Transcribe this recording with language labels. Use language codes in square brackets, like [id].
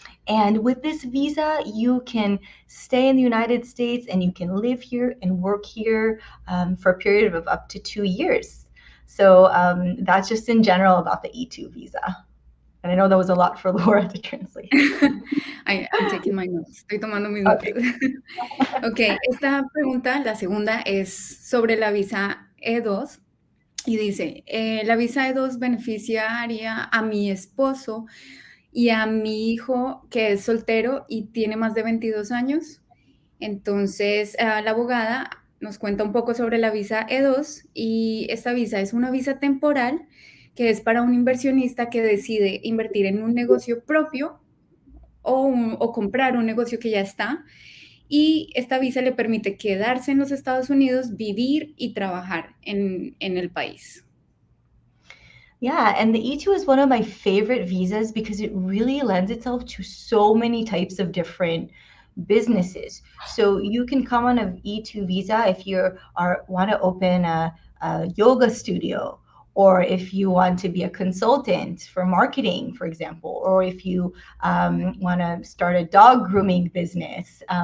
[en] And with this visa, you can stay in the United States and you can live here and work here for a period of up to 2 years. So that's just in general about the E2 visa. And I know that was a lot for Laura to translate. I'm taking my notes. [es] Estoy tomando mis [en] Okay. [es] notas. Ok, esta pregunta, la segunda, es sobre la visa E2 y dice, la visa E2 beneficiaría a mi esposo y a mi hijo que es soltero y tiene más de 22 años. Entonces, la abogada nos cuenta un poco sobre la visa E2 y esta visa es una visa temporal que es para un inversionista que decide invertir en un negocio propio o comprar un negocio que ya está. Y esta visa le permite quedarse en los Estados Unidos, vivir y trabajar en el país. [en] Yeah, and the E2 is one of my favorite visas because it really lends itself to so many types of different businesses. So you can come on a E2 visa if you want to open a yoga studio, or if you want to be a consultant for marketing, for example, or if you want to start a dog grooming business.